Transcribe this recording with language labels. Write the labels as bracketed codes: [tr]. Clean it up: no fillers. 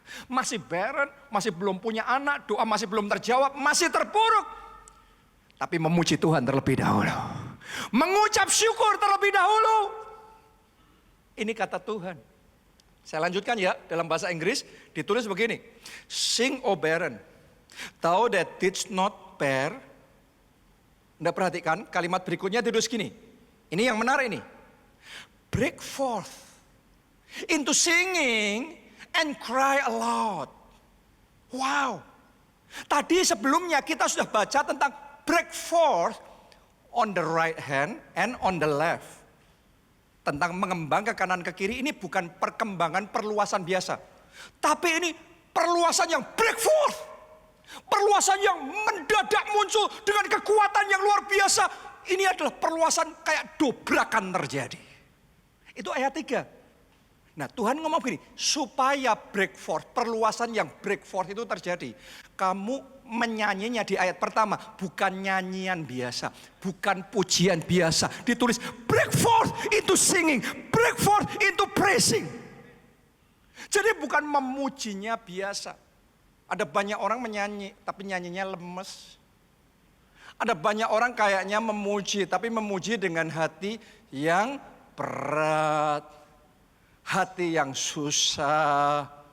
[id] Masih barren, masih belum punya anak. Doa masih belum terjawab, masih terpuruk. Tapi memuji Tuhan terlebih dahulu. Mengucap syukur terlebih dahulu. Ini kata Tuhan. Saya lanjutkan ya, dalam bahasa Inggris ditulis begini. [en] Sing o barren, thou that didst not bear. [id] Anda perhatikan kalimat berikutnya ditulis gini. Ini yang menarik ini. [en] Break forth into singing and cry aloud. [id] Wow. Tadi sebelumnya kita sudah baca tentang [en] break forth on the right hand and on the left. [id] Tentang mengembang ke kanan ke kiri, ini bukan perkembangan perluasan biasa. Tapi ini perluasan yang [en] break forth. [id] Perluasan yang mendadak muncul dengan kekuatan yang luar biasa. Ini adalah perluasan kayak dobrakan terjadi. Itu ayat 3. Nah Tuhan ngomong begini, supaya [en] break forth, [id] perluasan yang break forth itu terjadi. Kamu menyanyinya di ayat pertama, bukan nyanyian biasa, bukan pujian biasa. Ditulis [en] break forth into singing, break forth into praising. [id] Jadi bukan memujinya biasa. Ada banyak orang menyanyi, tapi nyanyinya lemes. Ada banyak orang kayaknya memuji, tapi memuji dengan hati yang berat, hati yang susah.